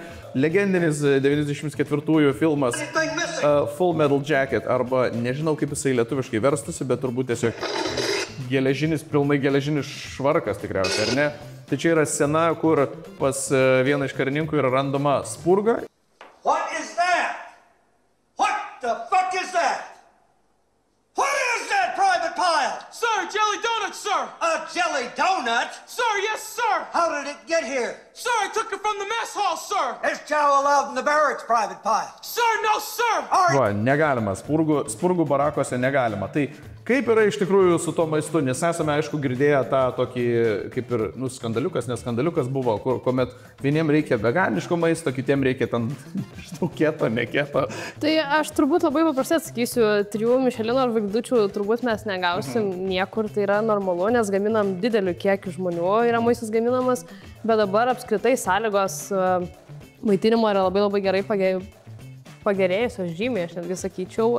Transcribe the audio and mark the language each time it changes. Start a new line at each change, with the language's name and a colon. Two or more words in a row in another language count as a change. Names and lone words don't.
Lithuanian: Legendinis 94 filmas Full Metal Jacket, arba nežinau kaip jisai lietuviškai verstusi, bet turbūt tiesiog pilnai geležinis švarkas tikriausiai, ar ne? Tai čia yra scena, kur pas vieną iš karininkų yra randama spurga.
English: What is that? What the fuck is that? What is that, Private Pyle? Sir, jelly donuts, sir! A jelly donut? Sir, yes, sir! How did it get here? Sir, I took it from the mess hall, sir! There's chow allowed in the barracks, Private Pyle. Sir, no, sir!
Lithuanian: Va, negalima, spurgų barakose negalima. Tai kaip yra iš tikrųjų su to maistu, nes esame, aišku, girdėję tą tokį, kaip ir, skandaliukas, nes skandaliukas buvo, kuomet vieniem reikia veganiško maisto, kitiem reikia ten, keto, neketo. Tai aš turbūt labai paprastai atsakysiu, 3 Michelino žvaigždučių turbūt mes negausim niekur, tai yra normalu, nes gaminam dideliu kiekiu žmonių, yra maistas gaminamas, bet dabar apskritai sąlygos maitinimo yra labai gerai pagerėjusios žymiai, aš netgi sakyčiau.